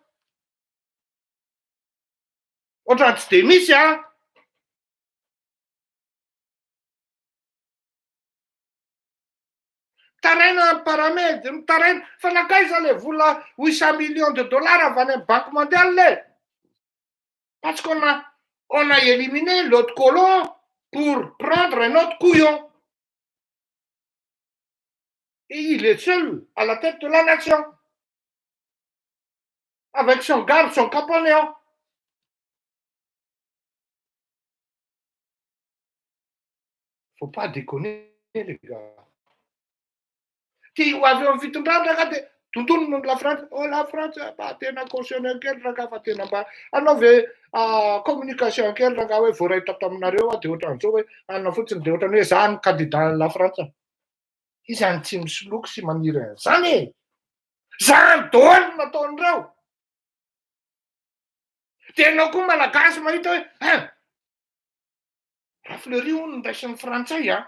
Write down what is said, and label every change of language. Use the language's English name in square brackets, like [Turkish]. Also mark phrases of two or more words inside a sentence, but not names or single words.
[Malagasy] Ohatrany tsy dia misy a. Taraina paramètre, taraina fa nakaiza le vola [French] 800 millions de dollars [Malagasy] avy any amin'ny Banque mondiale. [French] Parce qu'on a éliminé l'autre colon pour prendre un autre couillon. Et il est seul à la tête de la nation. Avec son garde, son compagnon. Faut pas déconner, les gars. [Malagasy] Tia ho avy eo amin'ny fitondrana ka dia tontolo moa la France. Oh la France mba tena cautionné kely raha fa tena mba anao ve communication kely raha hoe voaray tato aminareo dia ohatran'izao hoe anona fotsiny dia ohatrany hoe za ny candidat la France. Izany tsy misoloky sy maniry an'izany e. Zany daholo nataon'ireo. Dia ianao koa malagasy mahita hoe raha Fleury hono niraisin'ny frantsay a.